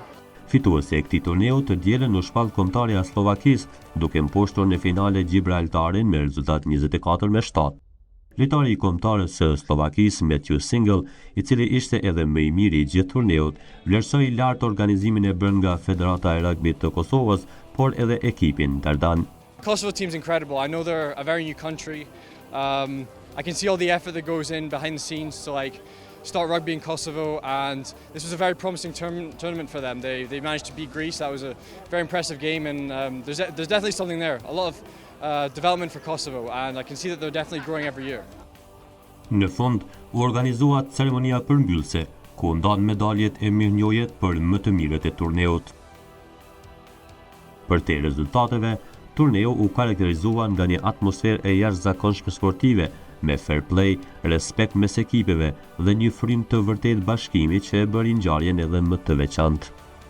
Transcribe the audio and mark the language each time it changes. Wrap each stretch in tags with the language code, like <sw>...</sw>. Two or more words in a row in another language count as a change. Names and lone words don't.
<sq>Fituesi e këtij turneu të dielën u shpall kombëtarja e Slovakisë, duke mposhtur në finale Gibraltarin me rezultat 24-7. Lojtari i kombëtarës së Slovakisë, Matthew Single, i cili ishte edhe më i miri i gjithë turneut, vlerësoi lart organizimin e bërë nga Federata e Ragbit të Kosovës, por edhe ekipin ndërdan.</sq> <en>Kosovo team's incredible. I know they're a very new country. I can see all the effort that goes in behind the scenes to start rugby in Kosovo, and this was a very promising tournament for them. They managed to beat Greece. That was a very impressive game, and there's definitely something there. A lot of development for Kosovo, and I can see that they're definitely growing every year.</en> <sq>Në fund, u organizua ceremonia përmbyllëse, ku ndan medaljet e mirënjohjet për më të mirët e turneut. Për te rezultateve, turneu u karakterizua nga një atmosferë e jashtëzakonshme sportive, me</sq> <en>fair play,</en> <sq>respekt mes ekipeve dhe një frym të vërtet bashkimi që e bëri ngjarjen edhe më të veçantë.</sq>